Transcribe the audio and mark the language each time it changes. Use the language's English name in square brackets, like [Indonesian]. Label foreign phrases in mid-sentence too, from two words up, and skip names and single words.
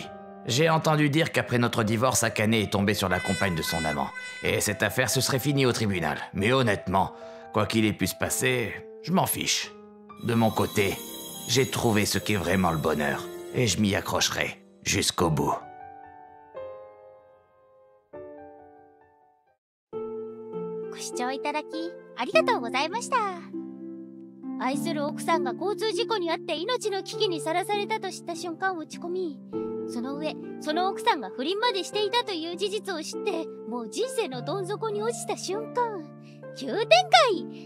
[French] J'ai entendu dire qu'après notre divorce, Akane est tombée sur la compagne de son amant. Et cette affaire se serait finie au tribunal. Mais honnêtement, quoi qu'il ait pu se passer, je m'en fiche. De mon côté, j'ai trouvé ce qu'est vraiment le bonheur. Et je m'y accrocherai jusqu'au bout. [Japanese] ご視聴いただきありがとうございました。愛する奥さんが交通事故に遭って命の危機にさらされたと知った瞬間落ち込み、その上その奥さんが不倫までしていたという事実を知ってもう人生のどん底に落ちた瞬間、急展開。